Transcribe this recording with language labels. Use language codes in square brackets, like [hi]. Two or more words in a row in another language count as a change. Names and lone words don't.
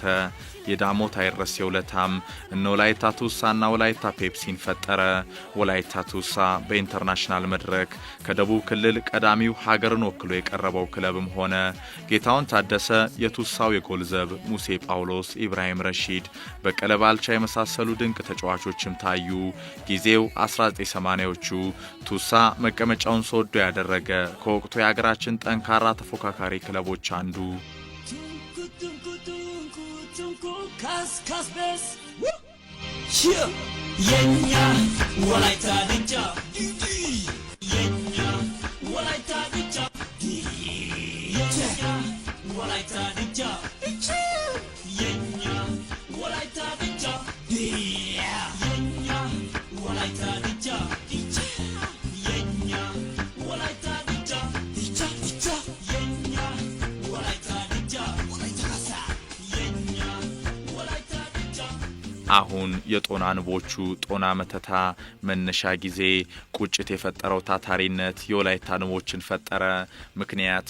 [am] የዳሞት አይረስ የውለታም እነ ወላይታ ቱሳና ወላይታ ፔፕሲን ፈጠረ። ወላይታ ቱሳ በኢንተርናሽናል መድረክ ከደቡብ ክልል ቀዳሚው ሀገርን ወክሎ የቀረበው ክለብም ሆነ። ጌታውን ታደሰ የቱሳው የጎል ዘብ፣ ሙሴ ጳውሎስ፣ ኢብራሂም ረሺድ፣ በቀለ ባልቻ የመሳሰሉ ድንቅ ተጫዋቾችም ታዩ። ጊዜው 1980ዎቹ። ቱሳ መቀመጫውን ሶዶ ያደረገ ከወቅቱ የሀገራችን ጠንካራ ተፎካካሪ ክለቦች አንዱ [wal] Kasbes Yeah Yenya Walaita Dija Yenya Walaita Dija Yenya Walaita Dija Yenya Walaita Dija Yenya Walaita Dija Yenya Walaita Dija Yenya Walaita Dija [am] አሁን የጦና ንቦቹ ጦና መተታ መነሻ ጊዜ ቁጭት የፈጠረው ታታሪነት የወላይታ ንቦችን ፈጠረ። ምክንያት